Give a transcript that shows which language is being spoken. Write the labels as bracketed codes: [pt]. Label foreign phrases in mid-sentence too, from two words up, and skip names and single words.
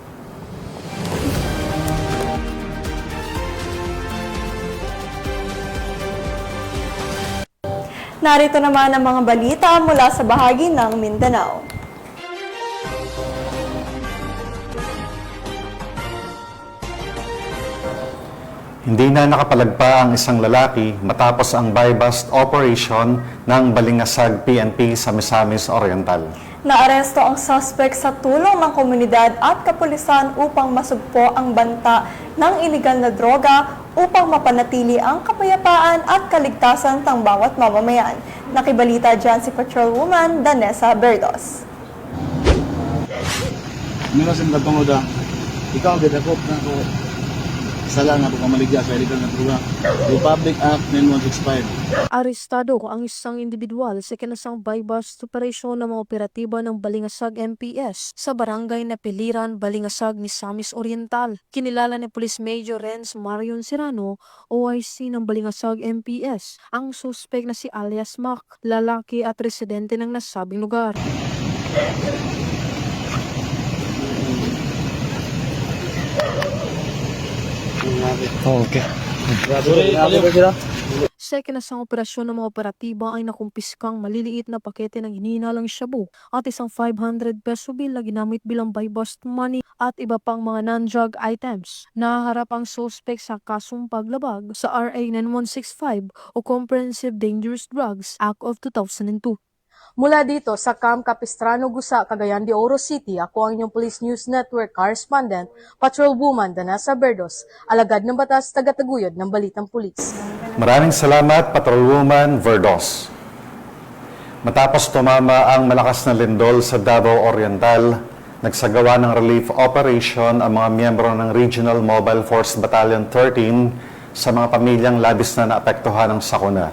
[tl] Narito naman ang mga balita mula sa bahagi ng Mindanao. Hindi na nakapalagpa ang isang lalaki matapos ang [en] buy-bust operation [tl] ng Balingasag PNP sa Misamis Oriental. Naaresto ang suspect sa tulong ng komunidad at kapulisan upang masugpo ang banta ng iligal na droga upang mapanatili ang kapayapaan at kaligtasan ng bawat mamamayan. Nakibalita dyan si Patrolwoman Danessa Berdos. [ceb] Minasin ka tungod ikaw gidakop na ko sala na pagkamaligya sa illegal na droga. Republic Act 9165. [tl] Arestado ang isang individual sa kinasang buy-bust operasyon ng mga operatiba ng Balingasag MPS sa barangay na Piliran, Balingasag, Misamis Oriental. Kinilala ni Police Major Renz Marion Serrano, OIC ng Balingasag MPS, ang suspect na si alias Mac, lalaki at residente ng nasabing lugar. Okay. Sa kinasang operasyon ng mga operatiba ay nakumpiskang maliliit na pakete ng hinihinalang shabu at isang 500 peso bill na ginamit bilang [en] buy-bust money [tl] at iba pang mga [en] non-drug items. [tl] Nahaharap ang suspect sa kasong paglabag sa RA 9165 o Comprehensive Dangerous Drugs Act of 2002. Mula dito sa Camp Capistrano, Gusa, Cagayan de Oro City, ako ang inyong Police News Network Correspondent, Patrolwoman Danessa Berdos, alagad ng batas, tagataguyod ng balitang pulis. Maraming salamat, Patrolwoman Verdos. Matapos tumama ang malakas na lindol sa Davao Oriental, nagsagawa ng relief operation ang mga miyembro ng Regional Mobile Force Battalion 13 sa mga pamilyang labis na naapektuhan ng sakuna.